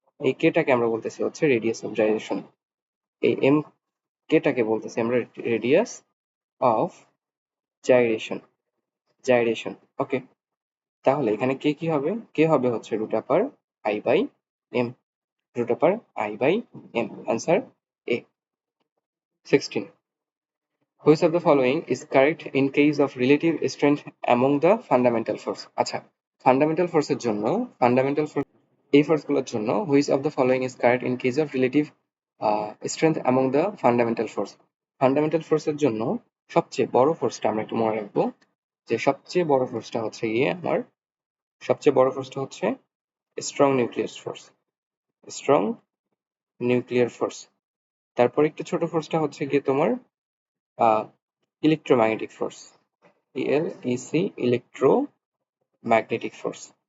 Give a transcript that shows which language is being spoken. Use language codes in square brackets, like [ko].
[bn] এই কেটাকে আমরা বলতেছি হচ্ছে রেডিয়াস অফ জাইরেশন, এই এম কেটাকে বলতেছি আমরা রেডিয়াস অফ জাইরেশন। জাইরেশন। ওকে, তাহলে এখানে কে কি হবে? কে হবে হচ্ছে root upper I by M, root upper I by M. [en] Answer A. 16. Which of the following is correct in case of relative strength among the fundamental force? [bn] আচ্ছা, fundamental ফোর্সের জন্য, fundamental force এই ফোর্সগুলোর জন্য [en] which of the following is correct in case of relative strength among the fundamental force? [bn] Fundamental ফোর্সের জন্য সবচেয়ে বড় ফোর্সটা আমরা একটু মনে রাখবো, যে সবচেয়ে বড় ফোর্সটা হচ্ছে গিয়ে আমার, সবচেয়ে বড় ফোর্সটা হচ্ছে strong nuclear force, strong nuclear force. তারপর একটু ছোট ফোর্সটা হচ্ছে গিয়ে তোমার ইলেকট্রোম্যাগনেটিক ফোর্স, ইএলইসি, ইলেকট্রোম্যাগনেটিক ফোর্স।